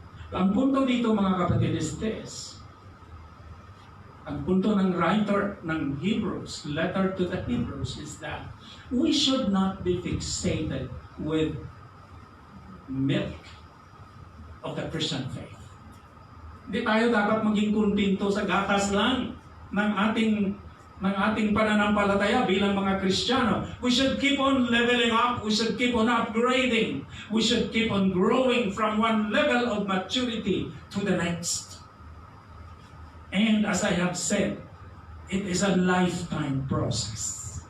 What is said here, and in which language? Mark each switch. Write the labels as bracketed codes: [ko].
[tl] Ang punto dito mga kapatid [en] is this. [tl] Ang punto ng writer ng Hebrews, [en] letter to the Hebrews, is that we should not be fixated with milk of the Christian faith. [tl] Hindi tayo dapat maging kontento sa gatas lang ng ating pananampalataya bilang mga Kristiyano. [en] We should keep on leveling up. We should keep on upgrading. We should keep on growing from one level of maturity to the next. And as I have said, it is a lifetime process.